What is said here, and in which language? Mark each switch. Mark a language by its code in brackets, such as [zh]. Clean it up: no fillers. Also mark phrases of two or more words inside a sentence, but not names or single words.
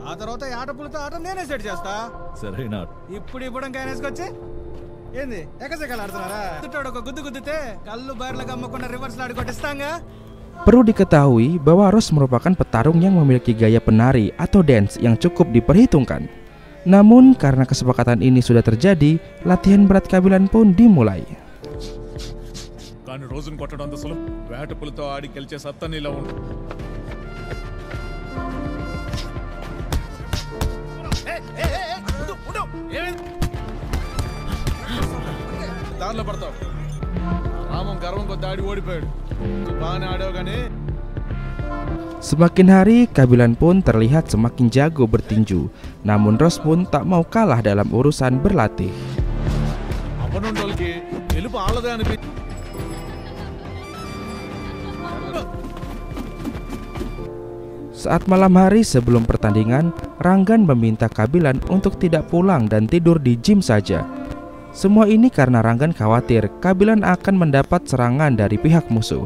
[id] Perlu diketahui bahwa Ross merupakan petarung yang memiliki gaya penari atau dance yang cukup diperhitungkan. Namun karena kesepakatan ini sudah terjadi, latihan berat Kabilan pun dimulai. [te] కానీ రోజును కొట్టడం అంత సులభం వేటపులతో ఆడి గెలిచే సత్తా నీలో ఉంది దారిలో పడతావు రామం గర్వం కొద్ది ఆడి ఓడిపోయాడు బాగానే ఆడావు కానీ. [id] Semakin hari Kabilan pun terlihat semakin jago bertinju. Namun Ross pun tak mau kalah dalam urusan berlatih. [te] అవనుండోళ్ళకి గెలుపు ఆళ్ళదే అనిపి [id] Saat malam hari sebelum pertandingan, Ranggan meminta Kabilan untuk tidak pulang dan tidur di gym saja. Semua ini karena Ranggan khawatir Kabilan akan mendapat serangan dari pihak musuh.